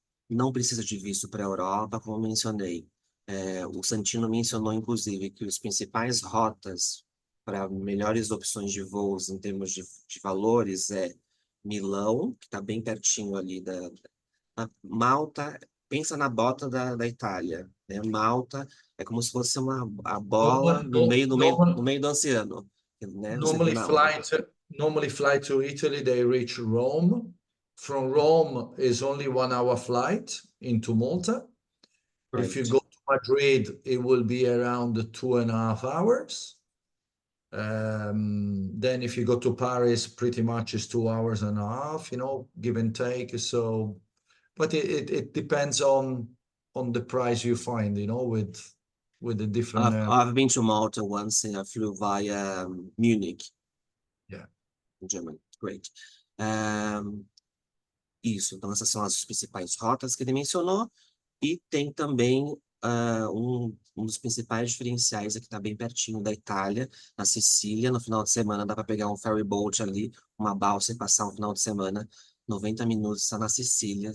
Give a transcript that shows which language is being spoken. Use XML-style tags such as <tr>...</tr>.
<pt>Não precisa de visto para a Europa, como mencionei. O Santino mencionou, inclusive, que os principais rotas para melhores opções de voos em termos de valores é Milão, que está bem pertinho ali Malta. Pensa na bota da Itália, né? Malta é como se fosse a bola no meio do oceano, né? Você vê</pt> <en>Normally flight to Italy, they reach Rome. From Rome is only 1 hour flight into Malta. If you go to Madrid, it will be around 2.5 hours. Then if you go to Paris, pretty much is 2 hours and a half, give and take. So, but it depends on the price you find, with the different. I've been to Malta once and I flew via Munich. Yeah. In Germany. Great.</en> <pt>Isso, então essas são as principais rotas que ele mencionou. E tem também um dos principais diferenciais aqui, tá bem pertinho da Itália, na Sicília. No final de semana dá para pegar um ferry boat ali, uma balsa e passar um final de semana, 90 minutos, está na Sicília.</pt>